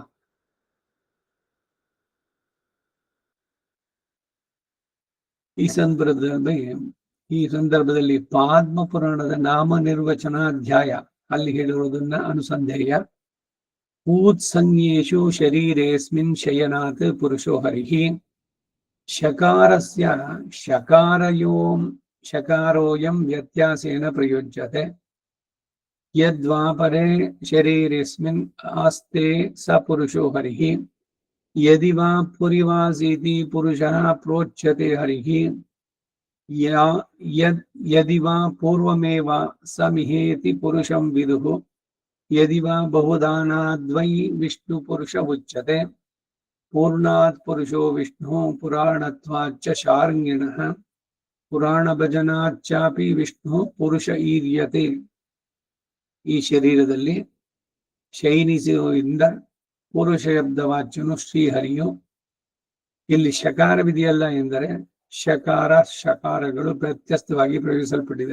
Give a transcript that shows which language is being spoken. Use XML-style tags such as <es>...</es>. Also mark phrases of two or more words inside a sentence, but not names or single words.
<kn>ಈ ಸಂದರ್ಭದಲ್ಲಿ ಪಾದ್ಮ ಪುರಾಣದ ನಾಮ ನಿರ್ವಚನಾಧ್ಯಾಯ ಅಲ್ಲಿ ಹೇಳಿರುವುದನ್ನ ಅನುಸಂಧೇಯ.</kn> <sa>ಊತ್ಸಂಜ್ಞೇಷು ಶರೀರೇಸ್ಮಿನ್ ಶಯನಾತ್ ಪುರುಷೋ ಹರಿಹಿ ಶಕಾರಸ್ಯ ಶಕಾರೋಯಂ ವ್ಯತ್ಯಾಸೇನ ಪ್ರಯುಜ್ಯತೆ ಯದ್ವಾಪರೆ ಶರೀರೇಸ್ಮಿನ್ ಆಸ್ತೆ ಸ ಪುರುಷೋ ಹರಿಹಿ ಯದಿ ವಾ ಪುರಿವಾಸೀತಿ ಪುರುಷಃ ಪ್ರೋಚ್ಯತೆ ಹರಿಹಿ ಯದಿ ವಾ ಪೂರ್ವಮೇವ ಸಮಿಹೇತಿ ಪುರುಷಂ ವಿದುಃ ಯದಿ ವಾ ಬಹುದಾನಾದ್ವೈ ವಿಷ್ಣು ಪುರುಷ ಉಚ್ಯತೆ ಪೂರ್ಣಾತ್ ಪುರುಷೋ ವಿಷ್ಣು ಪುರಾಣತ್ವಾಚ್ಚ ಶಾರ್ಂಗಿಣಃ ಪುರಾಣ ಭಜನಾಚ್ಚಾಪಿ ವಿಷ್ಣು ಪುರುಷ ಈರ್ಯತೆ.</sa> <kn>ಈ ಶರೀರದಲ್ಲಿ ಶಯನಿಸುವುದರಿಂದ ಪುರುಷ ಶಬ್ದವಾಚ್ಯನು ಶ್ರೀಹರಿಯು. ಇಲ್ಲಿ ಶಕಾರವಿದೆಯಲ್ಲ ಎಂದರೆ ಶಕಾರ ಶಕಾರಗಳು ವ್ಯತ್ಯಸ್ತವಾಗಿ ಪ್ರಯೋಗಿಸಲ್ಪಟ್ಟಿದೆ.</kn>